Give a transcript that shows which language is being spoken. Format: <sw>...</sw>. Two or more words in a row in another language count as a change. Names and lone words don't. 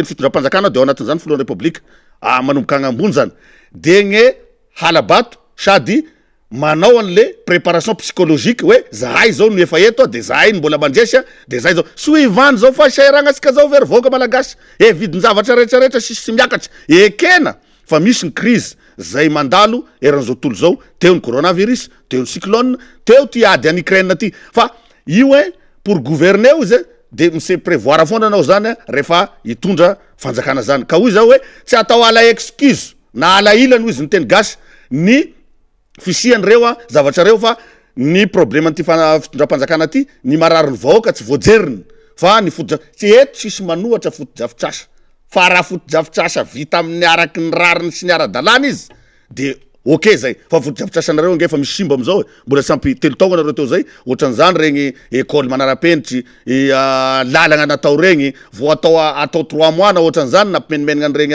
<mg>fitondram-panjakana de ao anatin'izany filohan'ny république manomboka agny ambony zany de gne halabato sady manao an'le</mg> <fr>préparation psychologique</fr> <mg>hoe zahay zao no efa eto de zahay ny mbola mandresy de zahay zao suivant zao fa sairagna asika zao very voaka malagasy vidin-javatra rehetrarehetra sy miakatra ekena fa misy ny crise zay mandalo eran'izao tontolo zao teo ny coronavirus teo ny cyclone teo ty ady any Ukraine ty fa io</mg> <fr>pour gouverner</fr> <mg>izy de</mg> <fr>mise prévoir</fr> <mg>foana anao zany rehefa hitondra fanjakana zany ka hoy zao hoe tsy atao ala excuse na ala ilany hoy izy ny teny gasy ny fisiany reo zavatra reo fa ny problème ty fitondram-panjakana ty ny marary ny vahoaka tsy voajeriny fa ny tsy eto sisy manohatra fotodrafitrasa fa raha fotodrafitrasa vita amin'ny araky ny rariny sy ny ara-dalàna izy de ok zay fa fotodrafitrasa nareo nge fa misy simba amizao mbola sampy telo taogna nareo teo zay ohatran'izany regny école manara-penitry lalagna natao regny vo atao 3 mois na ohatran'izany na mpimenimenagna</mg>